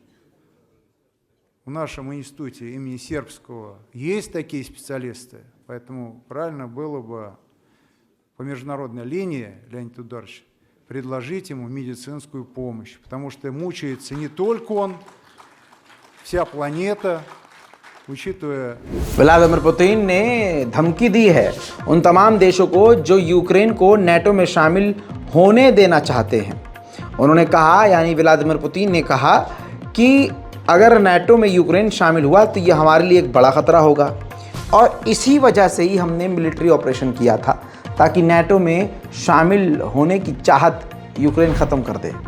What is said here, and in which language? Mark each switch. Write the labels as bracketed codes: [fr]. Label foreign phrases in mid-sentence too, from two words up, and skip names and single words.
[ru] в нашем институте имени Сербского есть такие специалисты, поэтому правильно было бы по международной линии, Леонид Эдуардович, предложить ему медицинскую помощь, потому что мучается не только он, вся планета, учитывая... [hi] व्लादिमीर पुतिन ने धमकी दी है उन तमाम देशों को जो यूक्रेन को नेटो में शामिल होने देना चाहते हैं। उन्होंने कहा, यानी व्लादिमीर पुतिन ने कहा कि अगर नेटो में यूक्रेन शामिल हुआ तो यह हमारे लिए एक बड़ा ख़तरा होगा और इसी वजह से ही हमने [en] military operation [hi] किया था ताकि नेटो में शामिल होने की चाहत यूक्रेन खत्म कर दे।